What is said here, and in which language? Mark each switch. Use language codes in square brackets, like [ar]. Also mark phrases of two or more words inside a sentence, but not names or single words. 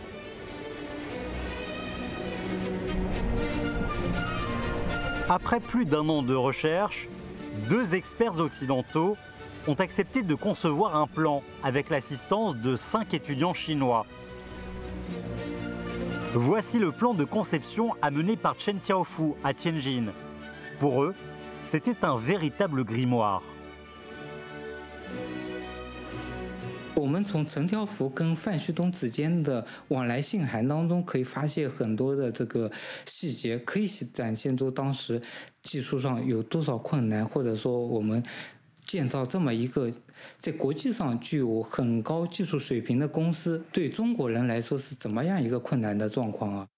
[fr] Après plus d'un an de recherche, 2 experts occidentaux ont accepté de concevoir un plan avec l'assistance de 5 étudiants chinois. Voici le plan de conception amené par Chen Xiaofu à Tianjin. Pour eux, c'était un véritable grimoire. [zh] 我们从陈条福跟范旭东之间的往来信函当中，可以发现很多的这个细节，可以展现出当时技术上有多少困难，或者说我们建造这么一个在国际上具有很高技术水平的公司，对中国人来说是怎么样一个困难的状况啊？